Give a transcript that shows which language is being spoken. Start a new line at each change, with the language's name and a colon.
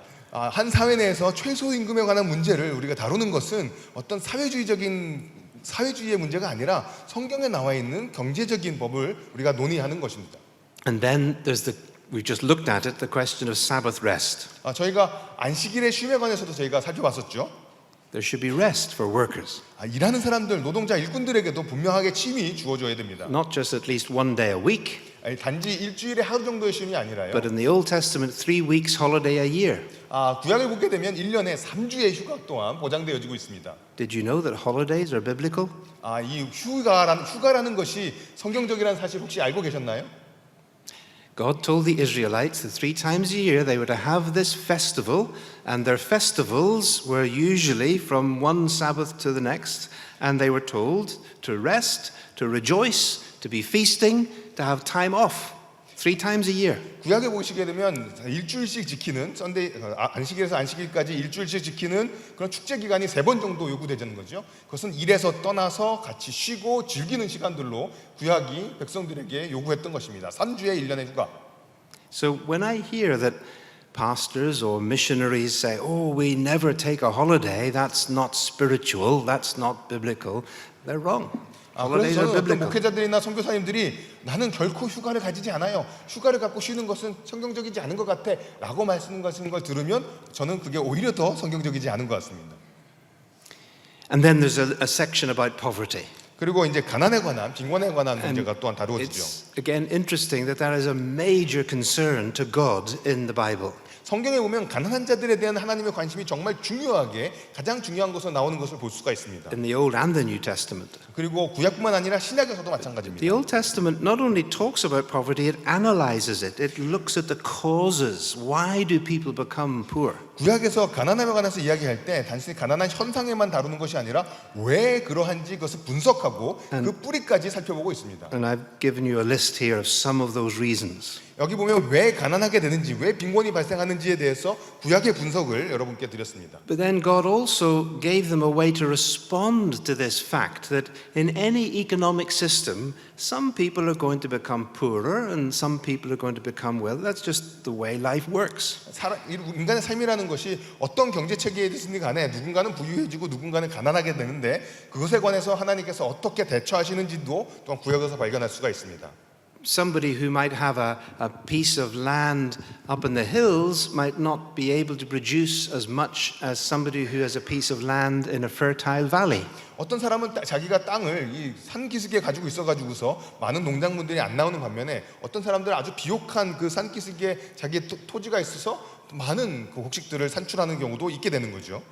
Korean: 한 사회 내에서 최소임금에 관한 문제를 우리가 다루는 것은 어떤 사회주의의 문제가 아니라 성경에 나와 있는 경제적인 법을 우리가 논의하는 것입니다.
English: And then we just looked at it, the question of Sabbath rest.
Korean: 저희가 안식일의 쉼에 관해서도 저희가 살펴봤었죠.
English: There should be rest for workers.
Korean: 일하는 사람들, 노동자, 일꾼들에게도 분명하게 쉼이 주어져야 됩니다.
English: Not just at least one day a week.
Korean: 아니, 단지 일주일에 하루 정도의 쉼이 아니라요.
English: but in the Old Testament, 3 weeks holiday a year.
Korean: 구약을 보게 되면 1년에 3주의 휴가 또한 보장되어지고 있습니다.
English: Did you know that holidays are biblical?
Korean: 이 휴가라는 것이 성경적이라는 사실 혹시 알고 계셨나요?
English: God told the Israelites that 3 times a year they were to have this festival, and their festivals were usually from one Sabbath to the next, and they were told to rest, to rejoice, to be feasting, to have time off. 3 times a year.
Korean: 구약에 보시게 되면 일주일씩 지키는 안식일에서 안식일까지 일주일씩 지키는 그런 축제 기간이 3번 정도 요구되는 거죠. 그것은 일에서 떠나서 같이 쉬고 즐기는 시간들로 구약이 백성들에게 요구했던 것입니다. 3주의 1년의 휴가.
English: So when I hear that pastors or missionaries say, "Oh, we never take a holiday, that's not spiritual, that's not biblical," they're wrong. Holidays
Korean: 그래서
English: are
Korean: 저는 어떤
English: biblical.
Korean: 목회자들이나 선교사님들이 나는 결코 휴가를 가지지 않아요. 휴가를 갖고 쉬는 것은 성경적이지 않은 것 같아 라고 말씀하시는 걸 들으면 저는 그게 오히려 더 성경적이지 않은 것 같습니다.
English: And then there's a section about poverty.
Korean: 그리고 이제 가난에 관한, 빈곤에 관한 문제가 또한 다루어지죠.
English: It's again interesting that that is a major concern to God in the Bible.
Korean: 성경에 보면 가난한 자들에 대한 하나님의 관심이 정말 중요하게 가장 중요한 것으로 나오는 것을 볼 수가 있습니다.
English: In the Old and the New Testament.
Korean: 그리고 구약뿐만 아니라 신약에서도 마찬가지입니다.
English: The Old Testament not only talks about poverty, it analyzes it. It looks at the causes. Why do people become poor?
Korean: 구약에서 가난함에 관해서 이야기할 때 단순히 가난한 현상에만 다루는 것이 아니라 왜 그러한지 그것을 분석하고 그 뿌리까지 살펴보고 있습니다.
English: And I've given you a list here of some of those reasons.
Korean: 여기 보면 왜 가난하게 되는지, 왜 빈곤이 발생하는지에 대해서 구약의 분석을 여러분께 드렸습니다.
English: But then God also gave them a way to respond to this fact that in any economic system, some people are going to become poorer and some people are going to become wealthy. That's just the way life works.
Korean: 인간의 삶이라는 것이 어떤 경제 체계이든지 간에 누군가는 부유해지고 누군가는 가난하게 되는데 그것에 관해서 하나님께서 어떻게 대처하시는지도 또한 구약에서 발견할 수가 있습니다.
English: Somebody who might have a piece of land up in the hills might not be able to produce as much as somebody who has a piece of land in a fertile valley.
Korean: 어떤 사람은 자기가 땅을 이 산 기슭에 가지고 있어가지고서 많은 농작물들이 안 나오는 반면에 어떤 사람들은 아주 비옥한 그 산 기슭에 자기의 토지가 있어서 많은 그 곡식들을 산출하는 경우도 있게 되는 거죠.